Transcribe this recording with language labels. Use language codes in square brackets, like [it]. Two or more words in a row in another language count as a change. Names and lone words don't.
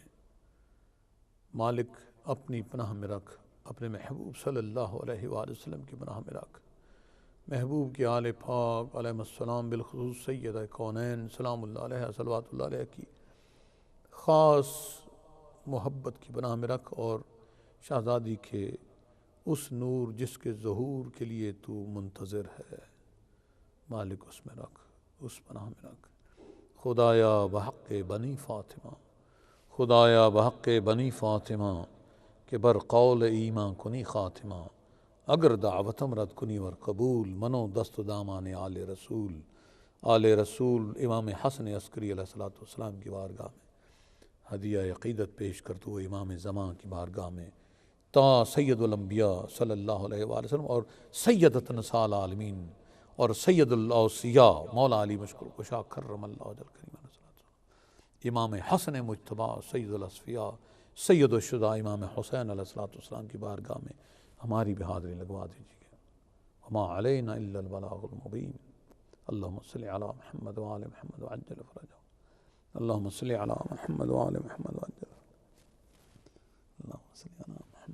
[ur] مالک اپنی پناہ میں رکھ، اپنے محبوب [ar] صلی اللہ علیہ وآلہ وسلم [ur] کی پناہ میں رکھ، محبوب کے آل پاک [ar] علیہ السلام [ur] بالخصوص سیدہ کونین [ar] سلام اللہ علیہ صلوات اللہ علیہ [ur] کی خاص محبت کی پناہ میں رکھ، اور شہزادی کے اس نور جس کے ظہور کے لیے تو منتظر ہے، مالک اس میں رکھ، اس پناہ میں رکھ۔ [fa] خدایا بحق بنی فاطمہ، خدایا بحق بنی فاطمہ کہ بر قول ایمان کنی خاتمہ، اگر دعوتم رد کنی ور قبول، منو دست و دامان آل رسول [ur] امام حسن عسکری [ar] علیہ السلام [ur] کی بارگاہ میں ہدیہ عقیدت پیش کرتے ہوئے امام زمان کی بارگاہ میں تا سید الانبیاء [ar] صلی اللہ علیہ وآلہ وسلم [ur] اور [ar] سیدت نساء العالمین [ur] اور سید الاوصیاء مولا علی مشکل کشا [ar] کرم اللہ وجل کریم [ur] امام حسن مجتبیٰ سید الاصفیاء سید الشہداء امام حسین [ar] علیہ السلام [ur] کی بارگاہ میں ہماری بھی حاضری لگوا دیجیے۔ [ar] وما علینا الا البلاغ المبین۔ اللہم صلی علی محمد وآل محمد وعجل فرجہ، اللہم صلی علی محمد وآل محمد وعجل، اللہم صلی علی